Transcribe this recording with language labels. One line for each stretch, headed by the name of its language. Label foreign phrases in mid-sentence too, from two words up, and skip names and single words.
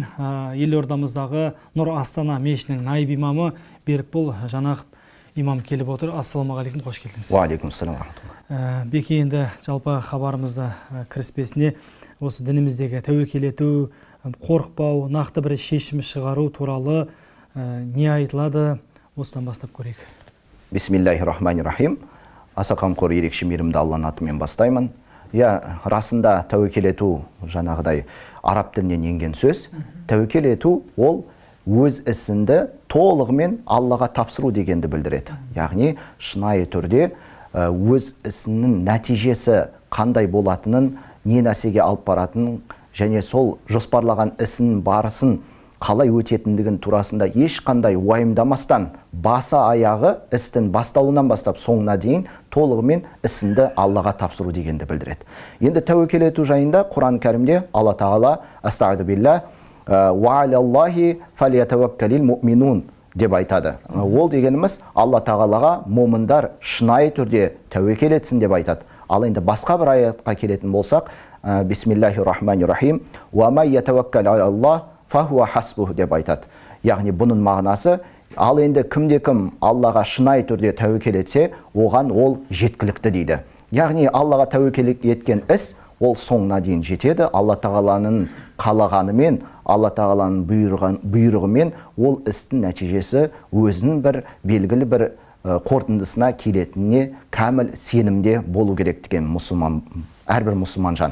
Kazakh: Елордамыздағы Нұр Астана мешітінің наиб имамы Берікбол Жанақов имам келіп отыр. Ассалаумағалейкум, қош келдіңіз.
Arabic: وعليكم السلام.
Kazakh: Беке, енді жалпы хабарымызда кіріспесіне осы дініміздегі тәуекел ету, қорықпау, нақты бір шешім шығару туралы не айтылады? Осыдан бастап көрейік.
Arabic: بسم الله الرحمن الرحيم.
Kazakh: Аса қамқор ерекше мейірімді Алланың атымен бастаймын. Расында тәуекел ету жаңағыдай араб тілінен енген сөз. Тәуекел ету ол өз ісінді толығымен Аллаға тапсыру дегенді білдіреді. Яғни шынайы түрде өз ісінің нәтижесі қандай болатынын, не нәрсеге алып баратынын және сол жоспарлаған ісінің барысын қалай өтетіндігін турасында ешқандай уайымдамастан басы аяғы істің басталуынан бастап соңына дейін толығымен ісінді Аллаға тапсыру дегенді білдіреді. Енді тәуекел ету жайында Құран кәрімде Алла Тағала
Arabic: أستغفر بالله وعلى الله فليتوكل المؤمنون
Kazakh: деп айтады. Ол дегеніміз Алла Тағалаға момындар шынайы түрде тәуекел етсін деп айтады. Ал енді басқа бір аятқа келетін болсақ,
Arabic: بسم الله الرحمن الرحيم ومن يتوكل على الله فهو حسبه
Kazakh: деп айтады. Яғни бұның мағынасы, ал енді кімде-кім Аллаға шынайы түрде тәуекел етсе, оған ол жеткілікті дейді. Яғни Аллаға тәуекел еткен іс ол соңына дейін жетеді. Алла Тағаланың қалағанымен, Алла Тағаланың бұйрығымен ол істің нәтижесі өзінің бір белгілі бір қорытындысына келетініне кәміл сенімде болу керек деген әрбір мұсылман жан.